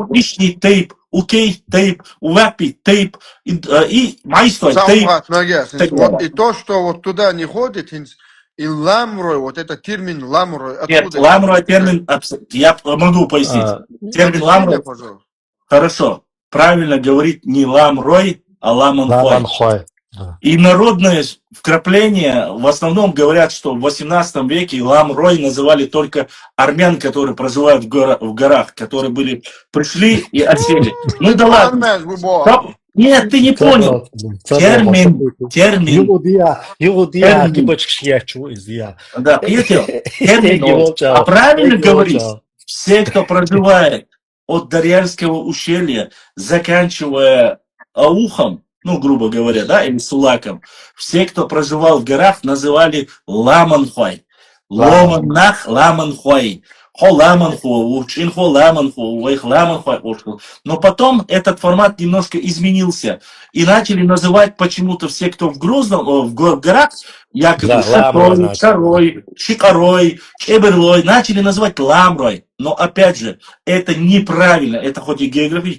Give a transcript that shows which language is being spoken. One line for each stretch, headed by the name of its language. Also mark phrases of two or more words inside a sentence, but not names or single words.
Russian: лишний тейп, укей тейп, увапи тейп и майстой тейп. Вот, и то, что вот туда не ходит, и ламрой, вот этот термин ламрой, Нет, откуда? ламрой термин, я могу пояснить. Термин ламрой, пожалуйста. хорошо, правильно говорить не ламрой, а ламанхой. Ламанхой. И народные вкрапления в основном говорят, что в 18 веке ламрой называли только армян, которые проживают в горах, которые пришли и осели. Ну да ладно. Нет, ты не понял. Термин. Юдия, гибочки я. Да, термин. А правильно говорить, все, кто проживает от Дарьяльского ущелья, заканчивая Аухом, ну, грубо говоря, да, или Сулаком, все, кто проживал в горах, называли Ламанхой.
Chechen: Ломан нах, ламан хуай. Хо ламан хуа, учин хо ламан хуа, уэйх ламан хуай.
Russian: Но потом этот формат немножко изменился. И начали называть почему-то все, кто в Грозном, в горах, якобы Да, Шатой, Шарой, Шикарой, Чеберлой, начали называть Ламрой. Но опять же, это неправильно. Это хоть и географически.